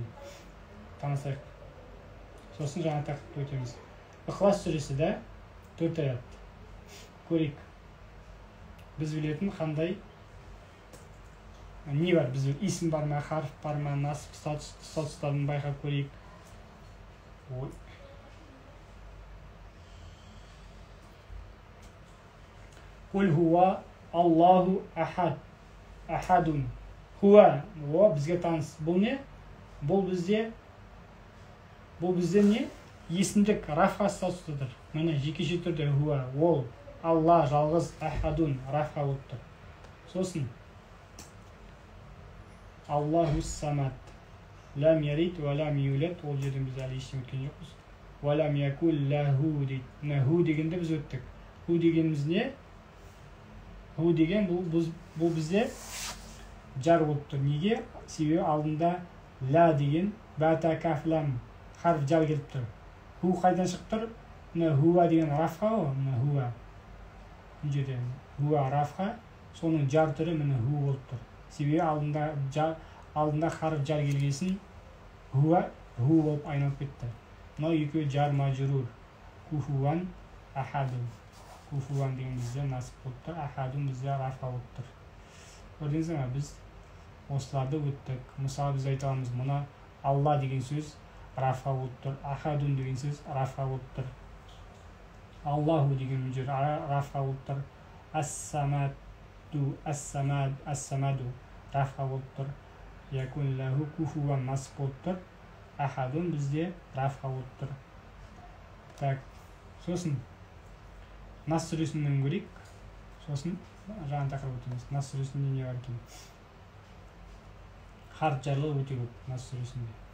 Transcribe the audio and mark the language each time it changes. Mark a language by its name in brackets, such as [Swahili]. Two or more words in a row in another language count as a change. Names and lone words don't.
[Kazakh] Танысайық. Сосын жаңа тақырыпты өтеміз. Ықылас сүресі де 4 аят. Көрейік. Біз білетін қандай не бар? Біз исім бар ма, харф бар ма, насып статустарын байқап көрейік. [Arabic] قل هو الله أحد. أحدٌ. هو. [Kazakh] О, бізге таныс. Бұл не? Бұл бізде не? Есімдік рафха статусыдыр. Міне жекеше түрде хуа. Ол. Алла жалғыз. Ахадун. Рафха болып тұр. [Arabic] Сосын. الله الصمد. لم يلد ولم يولد. [Kazakh] Ол жерден біз әлі ештеңе өткен жоқпыз. [Arabic] ولم يكن له [Kazakh] дейді. Ху дегенде біз өттік. Ху дегеніміз не? Ху деген бұл бізде жар болып тұр. Неге? Себебі алдында ла деген бәта кафлам харф жар келіп тұр. Ху қайдан шығып тұр? Хуа деген рафха ғой. Хуа. Хуа рафха. Соның жар түрі ху болып тұр. себебі алдында харф жар келгесін ху болып айналып кетті. Мынау екеуі жар мажрур. [Arabic] كفوا أحد. [Kazakh] Куфуан деген бізде насып болып тұр, ахаду бізде рафа болып тұр. Көрдіңіздер ме? Біз осыларды өттік. Мысалы біз айта аламыз, мына алла деген сөз рафа болып тұр, ахадун деген сөз рафа болып тұр, аллаху деген жер рафа болып тұр, ассамаду рафа болып тұр, [Arabic] يكن له كفوا [Kazakh] насып болып тұр, ахадун бізде рафа болып тұр. Так, сосын Нас сүресінен көрейік. Сосын жаңа тақырып өтеміз. Нас сүресінде не бар екен? Харф жарлы өте көп Нас сүресінде.